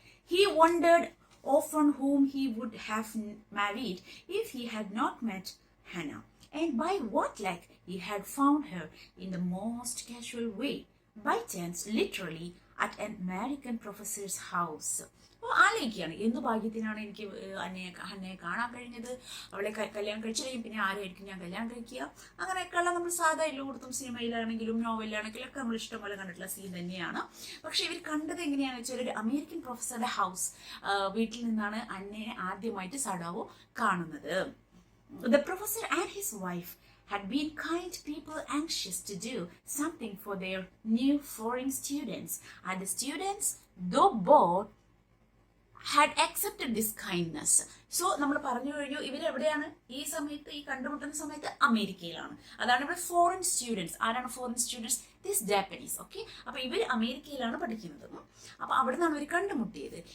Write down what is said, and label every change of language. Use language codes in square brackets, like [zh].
[en] He wondered often whom he would have married if he had not met Hannah, and by what luck he had found her in the most casual way, by chance, literally, at an American professor's house. [ml] അപ്പോൾ ആലോചിക്കുകയാണ്, എന്ത് ഭാഗ്യത്തിനാണ് എനിക്ക് ഹന്നയെ കാണാൻ കഴിഞ്ഞത്, അവളെ കല്യാണം കഴിച്ചു കഴിയും, പിന്നെ ആരായിരിക്കും ഞാൻ കല്യാണം കഴിക്കുക, അങ്ങനെയൊക്കെയുള്ള നമ്മൾ സാധാ എല്ലായിടത്തും സിനിമയിലാണെങ്കിലും നോവലിലാണെങ്കിലും ഒക്കെ നമ്മൾ ഇഷ്ടംപോലെ കണ്ടിട്ടുള്ള സീൻ തന്നെയാണ്. പക്ഷെ ഇവർ കണ്ടത് എങ്ങനെയാണെന്ന് വെച്ചാൽ ഒരു അമേരിക്കൻ പ്രൊഫസറുടെ ഹൗസ്, വീട്ടിൽ നിന്നാണ് അന്നയെ ആദ്യമായിട്ട് സഡാവോ കാണുന്നത്. [en] The professor and his wife had been kind people anxious to do something for their new foreign students, and the students, though bored, had accepted this kindness. [ml] So നമ്മൾ പറഞ്ഞു കഴിഞ്ഞു, ഇവരെവിടെയാണ് ഈ സമയത്ത്, ഈ കണ്ടുമുട്ടുന്ന സമയത്ത് അമേരിക്കയിലാണ്. അതാണ് ഇവിടെ ഫോറിൻ സ്റ്റുഡൻസ്. ആരാണ് foreign students? [en] This Japanese. [ml] Okay. അപ്പൊ ഇവർ അമേരിക്കയിലാണ് പഠിക്കുന്നത്. അപ്പൊ അവിടെ നിന്നാണ് അവർ കണ്ടുമുട്ടിയത്.